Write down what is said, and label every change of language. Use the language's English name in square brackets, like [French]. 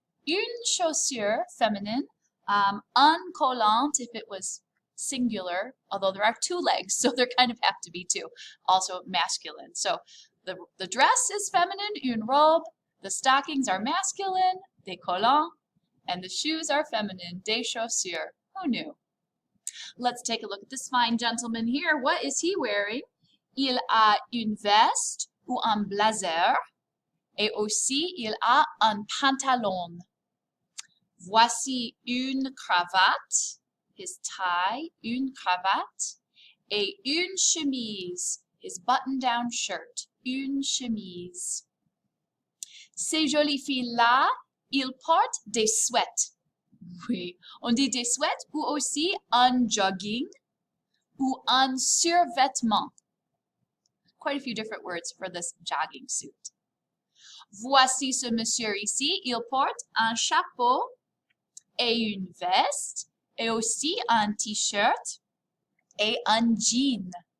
[English] Une chaussure, feminine, un collant if it was singular, although there are two legs, so there kind of have to be two, also masculine. So the dress is feminine, une robe, the stockings are masculine, des collants, and the shoes are feminine, des chaussures. Who knew? Let's take a look at this fine gentleman here. What is he wearing? [French] Il a une veste ou un blazer, et aussi il a un pantalon. Voici une cravate, [English] his tie, [French] une cravate, et une chemise, [English] his button-down shirt, [French] une chemise. Ces jolies filles-là, ils portent des sweats. Oui, on dit des sweats ou aussi un jogging ou un survêtement. [English] Quite a few different words for this jogging suit. [French] Voici ce monsieur ici, il porte un chapeau et une veste et aussi un t-shirt et un jean.